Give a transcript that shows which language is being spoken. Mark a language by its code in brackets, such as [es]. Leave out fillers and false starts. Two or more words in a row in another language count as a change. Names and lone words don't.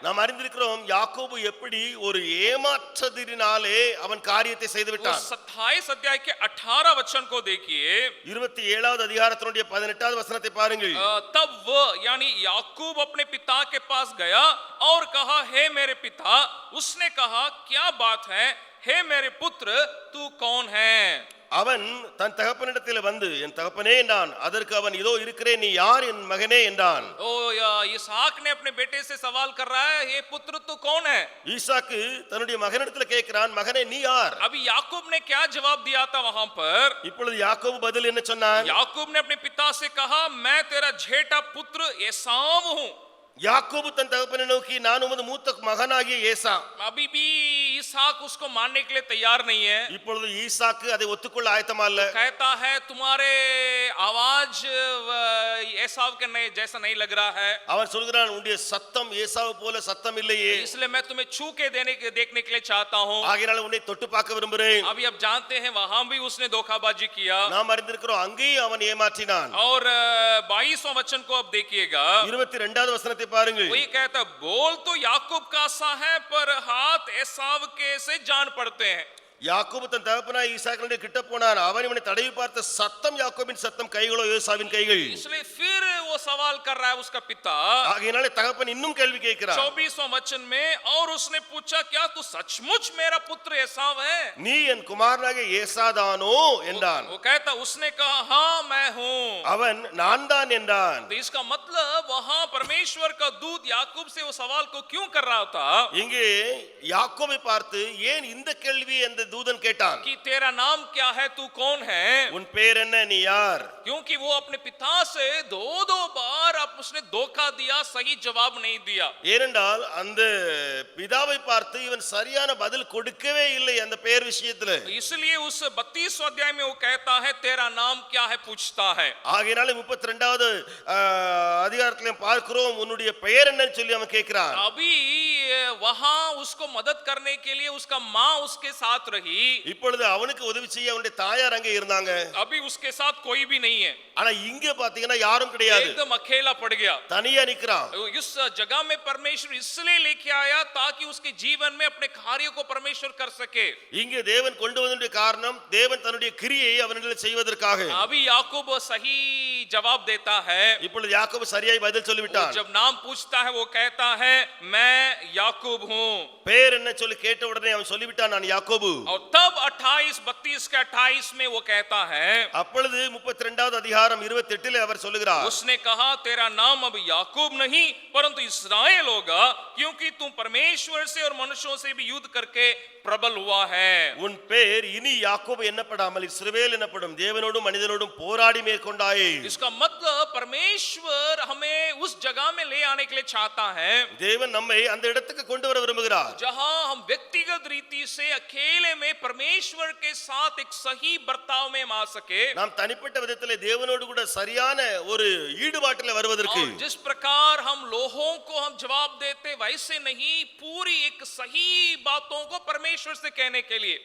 [ta] நாம் அறிந்திருக்கிறோம் யாக்கோபு எப்படி ஒரு ஏமாற்றத்தினாலே அவன் காரியத்தை செய்து விட்டான். [hi] 27 अध्याय के 18 वचन को देखिए। [ta] 27வது அதிகாரத்தினுடைய 18வது வசனத்தை பாருங்கள். [hi] तब वो यानी याकूब अपने पिता के पास गया और कहा, हे मेरे पिता। उसने कहा, क्या बात है? हे मेरे पुत्र, तू कौन है? [ta] அவன் தன் தகப்பனிடத்தில் வந்து என் தகப்பனே என்றான். அதற்கு அவன் இதோ இருக்கிறேன், நீ யார் என் மகனே என்றான். [hi] ओ इसहाक ने अपने बेटे से सवाल कर रहा है, हे पुत्र तू कौन है? [ta] ஈசாக்கு தன்னுடைய மகனிடத்தில் கேட்கிறான், மகனே நீ யார்? [hi] अभी याकूब ने क्या जवाब दिया था वहां पर? [ta] இப்பொழுது யாக்கோபு பதில் என்ன சொன்னான்? [hi] याकूब ने अपने पिता से कहा, मैं तेरा जेठा पुत्र एसाव हूं। [ta] யாக்கோபு தன் தகப்பனை நோக்கி, நான் உமது மூத்த மகனாகிய ஏசா. [hi] अभी भी इसहाक उसको मानने के लिए तैयार नहीं है। [ta] இப்பொழுது ஈசாக்கு அதை ஒத்துக்கொள்ள ஆயத்தமா இல்ல. [hi] कहता है, तुम्हारे आवाज एसाव के नहीं जैसा नहीं लग रहा है। [ta] அவன் சொல்கிறான், உன்னுடைய சத்தம் ஏசாவு போல சத்தம் இல்லையே. [hi] इसलिए मैं तुम्हें छू के देखने के लिए चाहता हूं। [ta] ஆகையால் உன்னை தொட்டு பார்க்க விரும்புகிறேன். [hi] अभी आप जानते हैं वहां भी उसने धोखाबाजी किया। [ta] நாம் அறிந்திருக்கிறோம் அங்கேயும் அவன் ஏமாற்றினான். [hi] और 22वां वचन को अब देखिएगा। [ta] 22வது வசனத்தை பாருங்கள். [hi] वही कहता, बोल तो याकूब का सा है पर हाथ एसाव के से जान पड़ते हैं। [ta] யாக்கோபு தன் தகப்பனாய் ஈசாக்கினுடைய கிட்ட போனான். அவன் இவனை தடவி பார்த்த சத்தம் யாக்கோபின் சத்தம், கைகளோ ஏசாவின் கைகள். [hi] इसलिए फिर वो सवाल कर रहा है उसका पिता। [ta] ஆகையினாலே தகப்பன் இன்னும் கேள்வி கேட்கிறான். [hi] 24वां वचन में, और उसने पूछा, क्या तू सचमुच मेरा पुत्र एसाव है? [ta] நீ என் குமாரனாகிய ஏசாதானோ என்றான். [hi] वो कहता, उसने कहा, हाँ मैं हूँ। [ta] அவன் நான் தான் என்றான். [hi] तो इसका मतलब वहां परमेश्वर का दूत याकूब से वो सवाल को क्यों कर रहा था? [ta] இங்கே யாக்கோபை பார்த்து ஏன் இந்த கேள்வி அந்த தூதன் கேட்டான்? [hi] कि तेरा नाम क्या है, तू कौन है? [ta] உன் பேர் என்ன, நீ யார்? [hi] क्योंकि वो अपने पिता से दो बार उसने धोखा दिया, सही जवाब नहीं दिया। [ta] ஏனென்றால் அந்த பிதாவை பார்த்து இவன் சரியான பதில் கொடுக்கவே இல்லை அந்த பெயர் விஷயத்துல. [hi] इसलिए उस 32 अध्याय में वो कहता है, तेरा नाम क्या है पूछता है। [ta] ஆகையினால 32வது அதிகாரத்திலே பார்க்கிறோம், உன்னுடைய பெயர் என்னன்னு சொல்லி அவன் கேட்கிறான். [hi] अभी वहां उसको मदद करने के लिए उसका माँ उसके साथ रही, [ta] இப்பொழுது அவனுக்கு உதவி செய்ய அவனுடைய தாயார் அங்கே இருந்தாங்க. [hi] अभी उसके साथ कोई भी नहीं है, [ta] ஆனா இங்க பாத்தீங்கன்னா யாரும் கிடையாது, [hi] एकदम अकेला पड़ गया। [ta] தனியா நிக்கிறான். [hi] इस जगह में परमेश्वर इसलिए लेके आया ताकि उसके जीवन में अपने कार्यों को परमेश्वर कर सके। [ta] இங்கே தேவன் கொண்டு வந்ததுடைய காரணம் தேவன் தன்னுடைய கிரியையை அவனிடத்தில் செய்வதற்காக. [hi] अभी याकूब सही जवाब देता है, [ta] இப்பொழுது யாக்கோபு சரியாய் பதில் சொல்லிவிட்டான். [hi] जब नाम पूछता है वो कहता है मैं याकूब हूँ। [ta] பேர் என்ன சொல்லி கேட்ட உடனே அவன் சொல்லிவிட்டான் நான் யாக்கோபு. [hi] और तब 28 के 28 में वो कहता है, [ta] அப்பொழுது 32வது அதிகாரம் 28 அவர் சொல்லுகிறார், [hi] उसने कहा तेरा नाम अब याकूब नहीं परंतु इस्राएल होगा, क्योंकि तुम परमेश्वर से और मनुष्यों से भी युद्ध करके प्रबल हुआ है। [ta] உன் பேர் இனி யாக்கோபு என்னப்படாமல் இஸ்ரவேல் என்னப்படும், தேவனோடும் மனிதனோடும் போராடி மேற்கொண்டாயே. [hi] इसका मतलब परमेश्वर हमें उस जगह में ले आने के लिए चाहता है, [ta] தேவன் நம்மை அந்த இடத்துக்கு கொண்டு வர விரும்புகிறார், [hi] जहां हम व्यक्तिगत रीति से अकेले में परमेश्वर के साथ एक सही बर्ताव में आ सके। [ta] நாம் தனிப்பட்ட விதத்திலே தேவனோடு கூட சரியான ஒரு ஈடுபாட்டில் வருவதற்கு, [hi] और जिस प्रकार हम लोगों को हम जवाब देते वैसे नहीं, पूरी एक सही बातों को परमेश्वर से कहने के लिए।